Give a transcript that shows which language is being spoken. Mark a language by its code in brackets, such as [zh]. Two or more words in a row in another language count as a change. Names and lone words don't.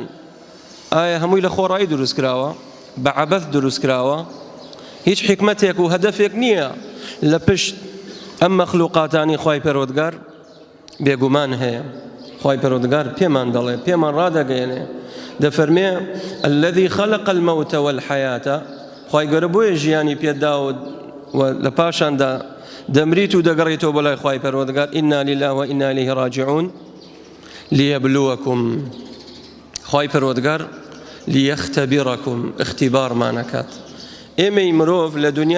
[ckb] ئایا هەمووی لە خۆڕایی دروست کراوە؟ بە عەبەث دروست کراوە؟ هیچ حکمەتێک و هەدەفێک نییە لە پشت ئەم مەخلوقاتانی خوای پەروەردگار؟ بێگومان هەیە. خوای پەروەردگار پێمان دەڵێ، پێمان ڕادەگەیەنێ، دەفەرمێ [ar] الذي خلق الموت والحياة. [ckb] خوای گەورە بۆیە ژیانی پێداوە و لە پاشاندا دەمریت و دەگەڕێتەوە بەلای خوای پەروەردگار [ar] ئینا لیلا [ckb] و [ar] ئینا ئیلەیهی ڕاجعون لیەبلووەکم [ckb] خوای پەروەردگار لیەختەبیڕەکم اختیبارمانەکات ئێمەی مرۆڤ لە دنیا